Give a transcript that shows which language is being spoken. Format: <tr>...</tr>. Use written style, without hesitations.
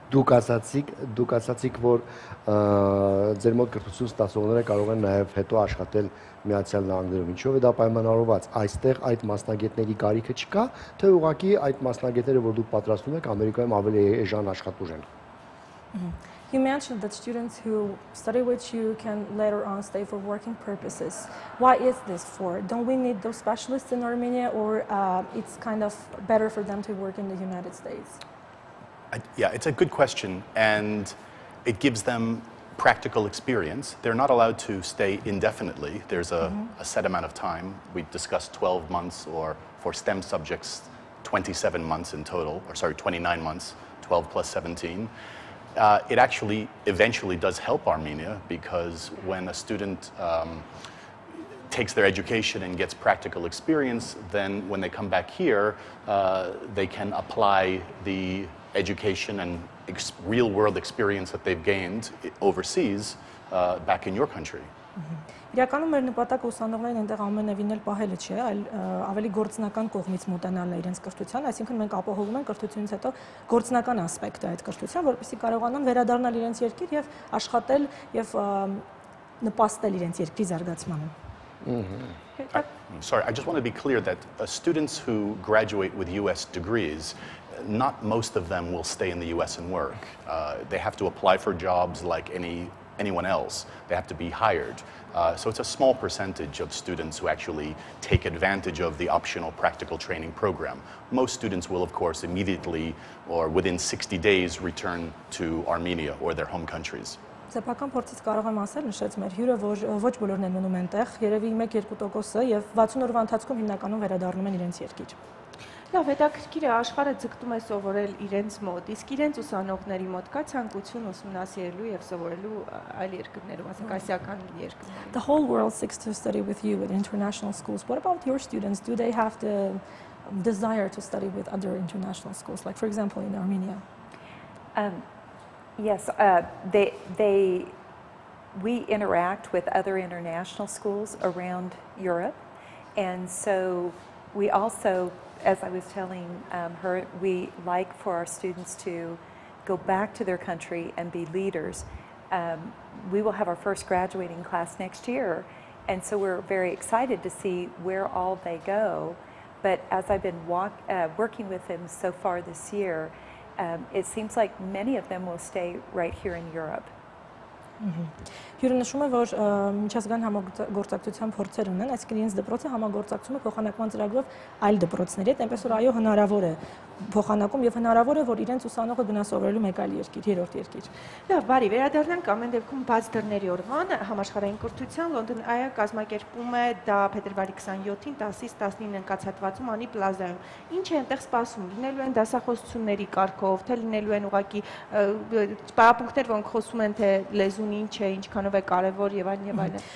<hy>Դուք ասացիք, որ ձեր մոտ կրթություն ստացողները կարող են նաեւ հետո աշխատել Միացյալ Նահանգներում, ինչով է դա պայմանավորված։ Այստեղ այդ մասնագետների կարիքը չկա, թե ուղղակի այդ մասնագետները, որ դուք պատրաստում եք, Ամերիկայում ավելի էժան աշխատուժ են։</hy> <en>You mentioned that students who study with you can later on stay for working purposes. Why is this for? Don't we need those specialists in Armenia, or it's kind of better for them to work in the United States? Yeah, it's a good question, and it gives them practical experience. They're not allowed to stay indefinitely. There's a set amount of time. We discussed 12 months, or for STEM subjects, 27 months in total, or sorry, 29 months, 12 plus 17. It actually eventually does help Armenia, because when a student takes their education and gets practical experience, then when they come back here, they can apply the education and real-world experience that they've gained overseas back in your country.</en> <hy>Իրականում մեր նպատակը ուսանողներին այնտեղ ամենևին էլ պահելը չէ, այլ ավելի գործնական կողմից մոտենալն է իրենց կրթության, այսինքն մենք ապահովում ենք կրթությունից հետո գործնական ասպեկտը այդ կրթության, որպեսզի կարողանան վերադառնալ իրենց երկիր եւ աշխատել եւ նպաստել իրենց երկրի զարգացմանը։</hy> <en>Sorry, I just want to be clear that students who graduate with U.S. degrees, not most of them will stay in the U.S. and work. They have to apply for jobs like anyone else. They have to be hired. So it's a small percentage of students who actually take advantage of the optional practical training program. Most students will, of course, immediately or within 60 days return to Armenia or their home countries.</en> <hy>Սեփական փորձից կարող եմ ասել, նշեց մեր հյուրը, որ ոչ բոլորն են մնում այնտեղ, երևի 1-2% եւ 60 օրվա ընթացքում հիմնականում վերադառնում են իրենց երկիր։ Լավ, հետաքրքիր է, աշխարհը ձգտում է սովորել իրենց մոտ, իսկ իրենց ուսանողների մոտ կա ցանկություն ուսումնասիրելու եւ սովորելու այլ երկրներում, ասենք ասիական երկրներում։</hy> <en>The whole world seeks to study with you at international schools. What about your students? Do they have the desire to study with other international schools, like for example in Armenia? Yes, we interact with other international schools around Europe, and so we also, as I was telling her, we like for our students to go back to their country and be leaders. We will have our first graduating class next year, and so we're very excited to see where all they go. But as I've been working with them so far this year, it seems like many of them will stay right here in Europe.</en> <hy>Հյուրը նշում է, որ միջազգային համագործակցության փորձեր ունեն, այսինքն իրենց դպրոցը համագործակցում է փոխանակման ծրագրով այլ դպրոցների հետ, այնպես որ այո, հնարավոր է փոխանակում եւ հնարավոր է, որ իրենց ուսանողը գնա սովորելու մեկ այլ երկիր, երրորդ երկիր։ Լավ, բարի, վերադառնանք ամեն դեպքում բաց դռների օրվան համաշխարհային կրթության London Eye-ը կազմակերպում է դա փետրվարի 27-ին 10-ից 19 ընկացատվածում անի պլազայում։ Ինչ է այնտեղ սպասում։ Լինելու են դասախոսությունների կարգով, թե լինելու են ուղղակի պարապմունքներ, որոնք խոսում են թե լեզուն ինչ է, ինչքանով է կարևոր եւ այլն եւ այլն։</hy>